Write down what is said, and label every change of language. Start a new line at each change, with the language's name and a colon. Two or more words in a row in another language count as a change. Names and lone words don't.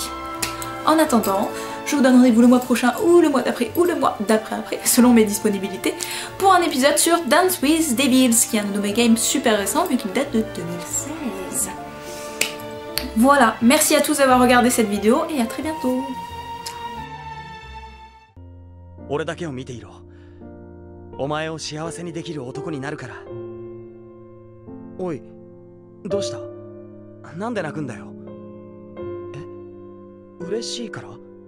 French: En attendant, je vous donne rendez-vous le mois prochain ou le mois d'après ou le mois d'après-après, selon mes disponibilités, pour un épisode sur Dance with Devils, qui est un de mes games super récent vu qu'il date de 2016. Voilà, merci à tous d'avoir regardé cette vidéo et à très bientôt.
Japanese: 俺だけを見ていろ。お前を幸せにできる男になるから。おい、どうした？なんで泣くんだよ。え？嬉しいから？